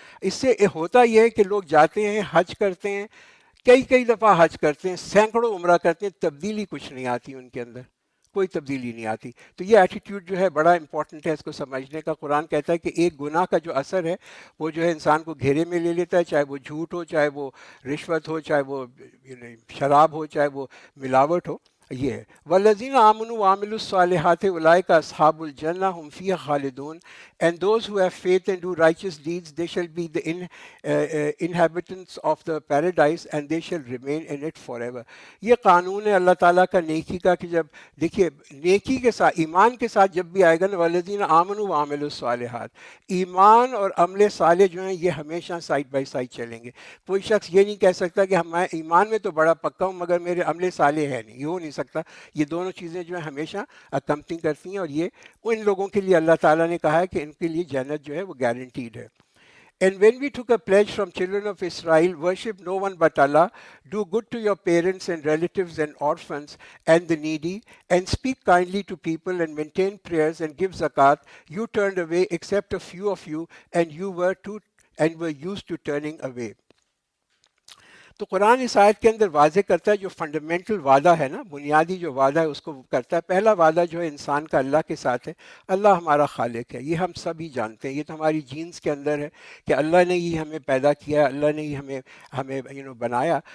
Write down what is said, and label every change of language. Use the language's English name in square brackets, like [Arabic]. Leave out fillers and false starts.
[Urdu] اس سے ہوتا یہ ہے کہ لوگ جاتے ہیں، حج کرتے ہیں، کئی دفعہ حج کرتے ہیں، سینکڑوں عمرہ کرتے ہیں، تبدیلی کچھ نہیں آتی ان کے اندر، کوئی تبدیلی نہیں آتی. تو یہ ایٹیٹیوڈ جو ہے بڑا امپورٹنٹ ہے اس کو سمجھنے کا. قرآن کہتا ہے کہ ایک گناہ کا جو اثر ہے وہ جو ہے انسان کو گھیرے میں لے لیتا ہے، چاہے وہ جھوٹ ہو، چاہے وہ رشوت ہو، چاہے وہ شراب ہو، چاہے وہ ملاوٹ ہو. یہ ہے [Arabic] والذین آمنوا وعملوا الصالحات اولئک اصحاب الجنہ هم فیہا خالدون [English] and those who have faith and do righteous deeds they shall be the inhabitants of the paradise and they shall remain in it forever. [Urdu] یہ قانون ہے اللہ تعالیٰ کا نیکی کا کہ جب دیکھیے نیکی کے ساتھ ایمان کے ساتھ جب بھی آئے گا نا [Arabic] والذین آمنوا وعملوا الصالحات، [Urdu] ایمان اور عمل صالح جو ہیں یہ ہمیشہ سائڈ بائی سائڈ چلیں گے. کوئی شخص یہ نہیں کہہ سکتا کہ میں ایمان میں تو بڑا پکا ہوں مگر میرے عمل صالح ہے نہیں، یہ ہو نہیں سکتا. یہ دونوں چیزیں جو ہیں ہمیشہ اکمپنگ کرتی ہیں، اور یہ ان لوگوں کے لیے اللہ تعالیٰ نے کہا ہے کہ ان کے لیے جنت جو ہے وہ گارنٹیڈ ہے. [English] And when we took a pledge from children of Israel, worship no one but Allah, do good to your parents and relatives and orphans and the needy, and speak kindly to people and maintain prayers and give zakat, you turned away except a few of you, and you were used to turning away. [Urdu] تو قرآن اس آیت کے اندر واضح کرتا ہے جو fundamental وعدہ ہے نا، بنیادی جو وعدہ ہے اس کو کرتا ہے. پہلا وعدہ جو ہے انسان کا اللہ کے ساتھ ہے. اللہ ہمارا خالق ہے، یہ ہم سبھی جانتے ہیں، یہ تو ہماری جینز کے اندر ہے کہ اللہ نے ہی ہمیں پیدا کیا، اللہ نے ہی ہمیں بنایا.